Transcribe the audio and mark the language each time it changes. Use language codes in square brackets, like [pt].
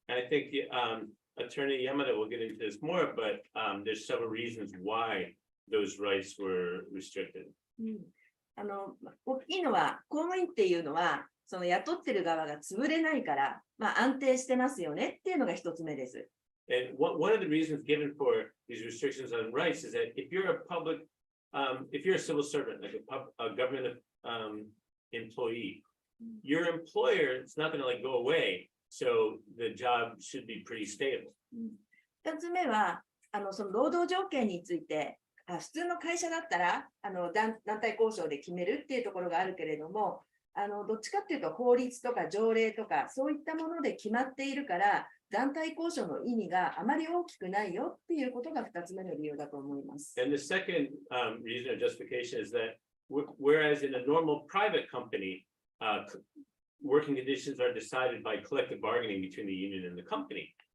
[en] I think Attorney Yamada will get into this more, but there's several reasons why those rights were restricted. [ja] 大きいのは公務員っていうのはその雇ってる側が潰れないから、安定してますよねっていうのが一つ目です。 [en] And one of the reasons given for these restrictions on rights is that if you're a public, if you're a civil servant, like a government employee, your employer is not going to like go away, so the job should be pretty stable. [ja] 二つ目はその労働条件について、普通の会社だったら団体交渉で決めるっていうところがあるけれども、どっちかっていうと法律とか条例とかそういったもので決まっているから、団体交渉の意味があまり大きくないよっていうことが2つ目の理由だと思います。 [en] And the second reason or justification is that whereas in a normal private company, working conditions are decided by collective bargaining between the union and the company.